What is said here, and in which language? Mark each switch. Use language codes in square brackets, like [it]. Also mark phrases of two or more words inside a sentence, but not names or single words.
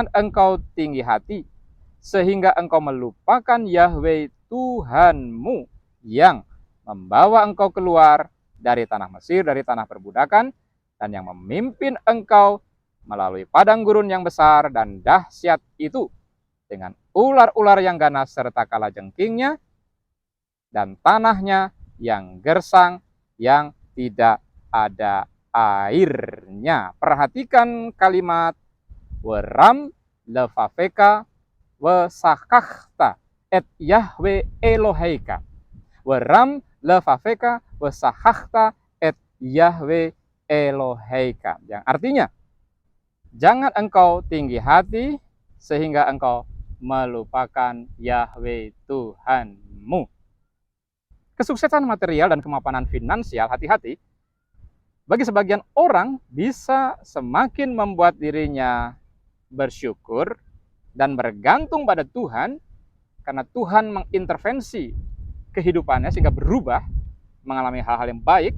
[id] engkau tinggi hati, sehingga engkau melupakan Yahweh Tuhanmu yang membawa engkau keluar dari tanah Mesir, dari tanah perbudakan, dan yang memimpin engkau melalui padang gurun yang besar dan dahsyat itu, dengan ular-ular yang ganas serta kalajengkingnya, dan tanahnya yang gersang, yang tidak ada airnya. Perhatikan kalimat [he] ורם לבבך ושכחת את יהוה אלהיך. ורם לבבך ושכחת את יהוה אלהיך. [id] Yang artinya, jangan engkau tinggi hati sehingga engkau melupakan Yahweh Tuhanmu. Kesuksesan material dan kemapanan finansial, hati-hati, bagi sebagian orang bisa semakin membuat dirinya bersyukur dan bergantung pada Tuhan, karena Tuhan mengintervensi kehidupannya sehingga berubah, mengalami hal-hal yang baik.